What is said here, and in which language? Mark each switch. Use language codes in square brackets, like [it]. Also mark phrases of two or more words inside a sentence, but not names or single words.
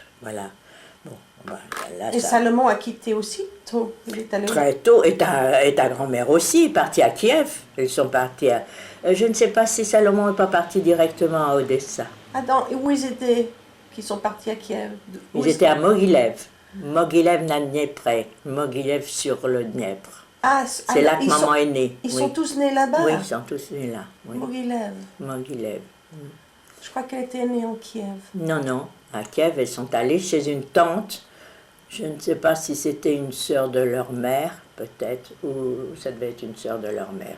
[fr] Voilà. Bon, là, Et Salomon a quitté aussi tôt. Il est allé très tôt. Et ta grand-mère aussi est partie à Kiev. Ils sont partis à... je ne sais pas si Salomon n'est pas parti directement à Odessa. Ah, où ils étaient? Qui sont partis à Kiev? Ils étaient à Mogilev. Mogilev na Dniepr. Mogilev sur le Dniepr. Ah, C'est là que maman est née. Ils oui. sont tous nés là-bas? Oui, ils sont tous nés là. Oui. Mogilev. Mogilev. Je crois qu'elle était née en Kiev. Non, non. À Kiev, elles sont allées chez une tante. Je ne sais pas si c'était une sœur de leur mère, peut-être, ou ça devait être une sœur de leur mère.